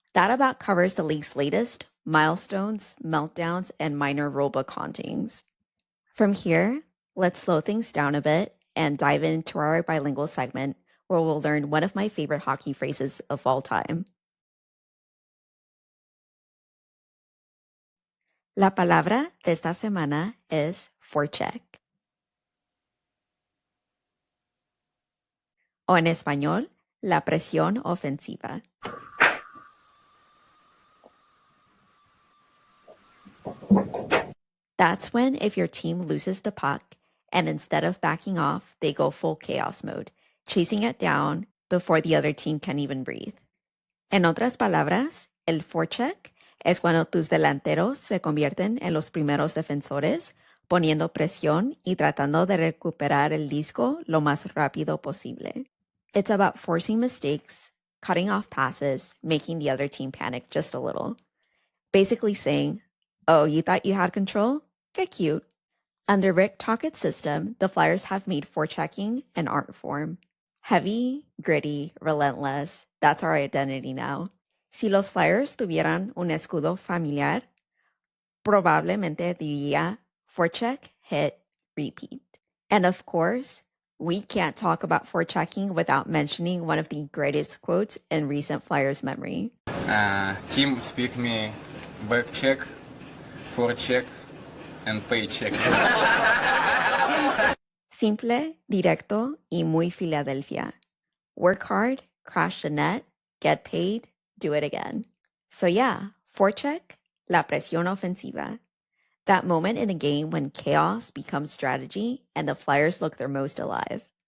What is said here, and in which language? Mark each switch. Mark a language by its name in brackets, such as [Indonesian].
[English] That about covers the league's latest milestones, meltdowns, and minor rulebook hauntings. From here, let's slow things down a bit and dive into our bilingual segment where we'll learn one of my favorite hockey phrases of all time. [Spanish] La palabra de esta semana es forecheck, o en español, la presión ofensiva. [English] That's when if your team loses the puck and instead of backing off, they go full chaos mode, chasing it down before the other team can even breathe. [Spanish] En otras palabras, el forecheck es cuando tus delanteros se convierten en los primeros defensores, poniendo presión y tratando de recuperar el disco lo más rápido posible. [English] It's about forcing mistakes, cutting off passes, making the other team panic just a little. Basically saying, oh, you thought you had control? Get cute. Under Rick Tockett's system, the Flyers have made forechecking an art form. Heavy, gritty, relentless, that's our identity now. [Spanish] Si los Flyers tuvieran un escudo familiar, probablemente diría [English] forecheck, hit, repeat. And of course, we can't talk about forechecking without mentioning one of the greatest quotes in recent Flyers memory. Team speak me Backcheck, Forecheck, and Paycheck. [Spanish] Simple, directo, y muy Philadelphia. [English] Work hard, crash the net, get paid, do it again. So yeah, [Spanish] forecheck, la presión ofensiva. [English] That moment in the game when chaos becomes strategy and the Flyers look their most alive.